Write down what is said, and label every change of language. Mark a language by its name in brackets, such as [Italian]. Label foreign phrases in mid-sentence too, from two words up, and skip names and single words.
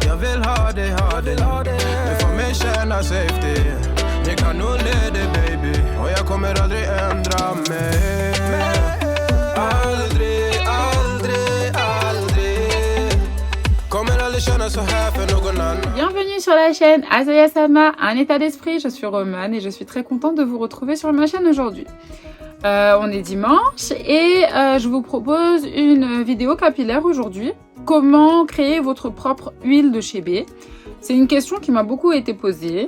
[Swedish] Jag vill ha dig, du får mig känna safety. Ni kan nog leda baby, och jag kommer aldrig ändra mig. Aldrig, aldrig, aldrig. Kommer aldrig känna så här för någon annan. [French] Bienvenue sur la chaîne Azaya Sama, un état d'esprit, je suis Romane et je suis très contente de vous retrouver sur ma chaîne aujourd'hui. On est dimanche et je vous propose une vidéo capillaire aujourd'hui. Comment créer votre propre huile de chébé? C'est une question qui m'a beaucoup été posée.